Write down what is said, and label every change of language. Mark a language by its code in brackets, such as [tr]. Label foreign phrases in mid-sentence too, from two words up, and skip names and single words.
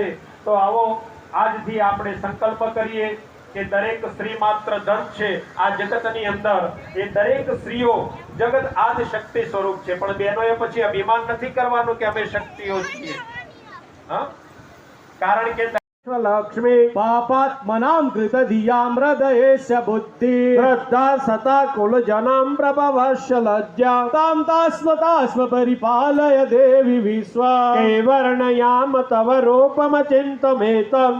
[gu] તો આવો આજથી આપણે સંકલ્પ કરીએ કે દરેક સ્ત્રી માત્ર ધન છે આ જગતની અંદર. એ દરેક સ્ત્રીઓ જગત આદ શક્તિ સ્વરૂપ છે. પણ બહેનોએ પછી અભિમાન નથી કરવાનું કે અમે શક્તિઓ છીએ. કારણ કે लक्ष्मी [sa] पापात्मनां कृतधियां हृदयेस्य बुद्धि श्रद्धा सता कुलजनां प्रभवस्य लज्जा तां तास्म परिपालय देवी विश्वा केवर्णयाम तव रूपमचिन्तमेतं